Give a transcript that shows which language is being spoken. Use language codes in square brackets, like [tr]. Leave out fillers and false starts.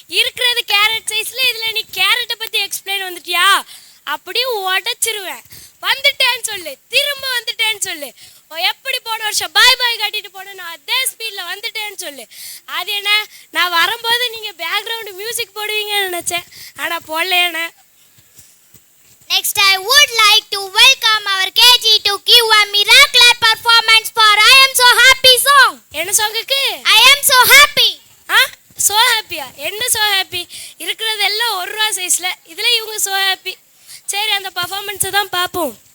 [ta] இருக்கிறது கேரட் சைஸ்ல, இதுல நீ கேரட்டை பத்தி எக்ஸ்பிளைன் வந்துட்டியா? அப்படியே உடைச்சிருவேன். வந்துட்டேன்னு சொல்லு, திரும்ப வந்துட்டேன்னு சொல்லு. எப்படி போன வருஷம் பாய் பாய் கட்டிட்டு போனேன் அதே ஸ்பீட்ல வந்துட்டேன்னு சொல்லு. அது என்ன, நான் வரும்போது நீங்க பேக்ரவுண்ட் மியூசிக் போடுவீங்கன்னு நினைச்சேன், ஆனா போடலையானே. [en] Next, I would like to welcome our KG to give a miraculous performance for I Am So Happy song. [ta] என்ன சாங்குக்கு? [en] I am so happy. [ta] So ஹாப்பியா? என்ன சோ ஹாப்பி? இருக்கிறது எல்லாம் 1 ரூபா சைஸ்ல, இதுல இவங்க சோ ஹாப்பி. சரி, அந்த பர்ஃபார்மன்ஸை தான் பார்ப்போம்.